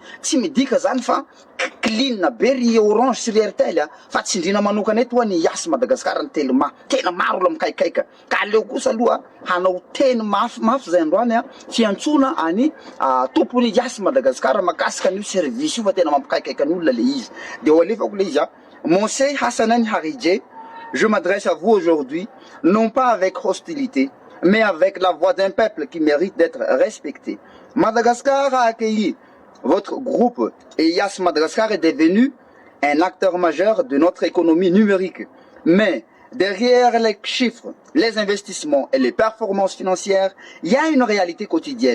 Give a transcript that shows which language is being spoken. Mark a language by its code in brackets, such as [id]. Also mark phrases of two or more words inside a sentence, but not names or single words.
[mg] Tsy midika zany fa clean be ry Orange sy ry Airtel fa tsindrina manokana eto ny Yas Madagasikara ny Telma. Tena maro olona mikaikaika. Ka aleo kosa aloha hanao teny mafy zay androany fiantsona any tompony Yas Madagasikara makasika an'io service io fa tena mampikaikaika ny olona le izy. De ho alefako le izy Monsieur Hassanan Haridje, [fr] je m'adresse à vous aujourd'hui non pas avec hostilité mais avec la voix d'un peuple qui mérite d'être respecté. Madagascar a accueilli votre groupe et Yas Madagascar est devenu un acteur majeur de notre économie numérique. Mais derrière les chiffres, les investissements et les performances financières, il y a une réalité quotidienne.